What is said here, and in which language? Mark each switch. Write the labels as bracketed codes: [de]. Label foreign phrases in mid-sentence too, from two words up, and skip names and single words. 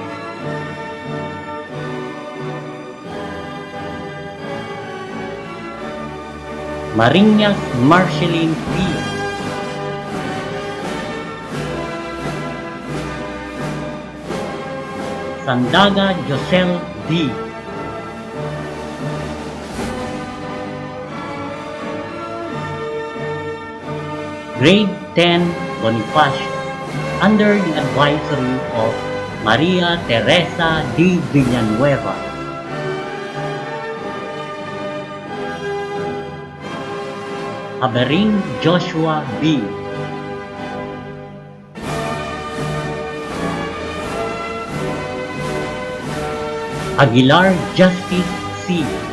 [en] Mariñas Marceline P. Sandaga Josel D. Grade 10 Bonifacio, under the advisory of Maria Teresa D. Villanueva. Aberin Joshua B. Aguilar Justice C.